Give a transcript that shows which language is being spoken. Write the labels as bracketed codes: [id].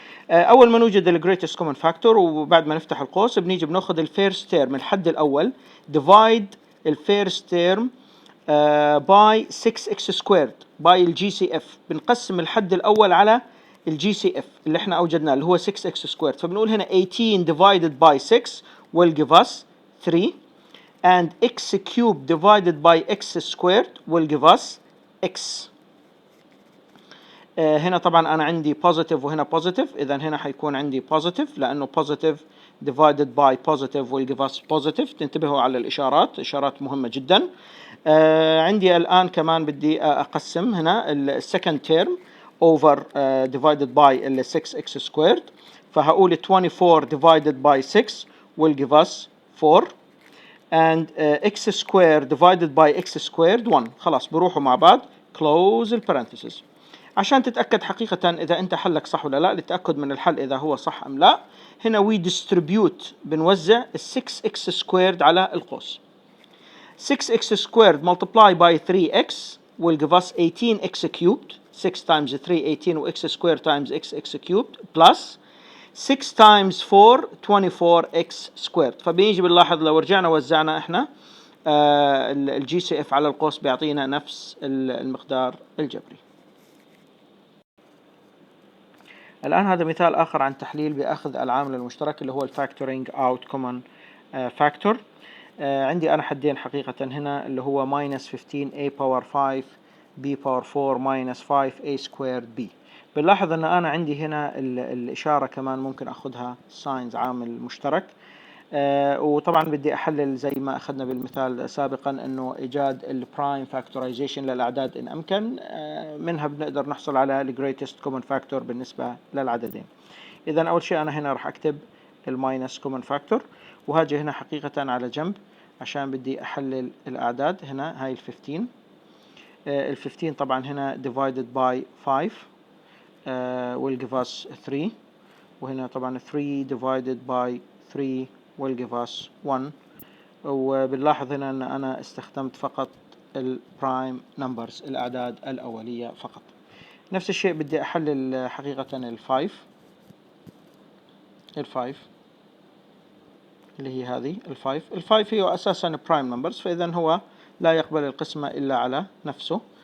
[ar] أول ما نوجد ال greatest common factor وبعد ما نفتح القوس بنيجي بناخذ ال first term الحد الأول [en] divide ال first term by 6x squared [ar] by الجي سي اف. بنقسم الحد الأول على الجي سي اف اللي احنا أوجدناه اللي هو 6x squared. فبنقول هنا [en] 18 divided by 6 will give us 3. and x cubed divided by x squared will give us x. [ar] هنا طبعا أنا عندي positive وهنا positive، إذا هنا حيكون عندي positive لأنه [en] positive divided by positive will give us positive. [ar] تنتبهوا على الإشارات، إشارات مهمة جدا. عندي الآن كمان بدي أقسم هنا ال [en] second term over divided by [ar] ال 6x squared. فهقول [en] 24 divided by 6 will give us 4. and x squared divided by x squared 1. [ar] خلاص بروحوا مع بعض [en] close the parentheses. [ar] عشان تتأكد حقيقة إذا أنت حلك صح ولا لا، للتأكد من الحل إذا هو صح أم لا، هنا [en] we distribute [ar] بنوزع 6x squared على القوس. [en] 6x squared multiply by 3x will give us 18x cubed. 6 times 3 18 و x squared times x cubed plus 6 times 4 24x squared. [ar] فبيجي بنلاحظ لو رجعنا وزعنا احنا الجي سي اف على القوس بيعطينا نفس المقدار الجبري. الآن هذا مثال آخر عن تحليل بأخذ العامل المشترك اللي هو الفاكتورينج اوت كومن فاكتور. عندي أنا حدين حقيقة هنا اللي هو minus 15a power 5 b power 4 minus 5a squared b. بنلاحظ أن أنا عندي هنا الإشارة كمان ممكن أخذها ساينز عامل مشترك. وطبعا بدي أحلل زي ما أخذنا بالمثال سابقا أنه إيجاد البرايم فاكتورايزيشن للأعداد إن أمكن. منها بنقدر نحصل على الجريتست كومن فاكتور بالنسبة للعددين. إذا أول شيء أنا هنا راح أكتب الماينس كومن فاكتور، وهاجي هنا حقيقة على جنب عشان بدي أحلل الأعداد. هنا هاي ال 15 ال 15 طبعا هنا [en] divided by 5 will give us 3، [ar] وهنا طبعا [en] 3 divided by 3 will give us 1. [ar] وبنلاحظ هنا أن أنا استخدمت فقط البرايم نمبرز الأعداد الأولية فقط. نفس الشيء بدي أحلل حقيقة الفايف اللي هي هذه الفايف هي أساسا برايم نمبرز، فإذا هو لا يقبل القسمة إلا على نفسه.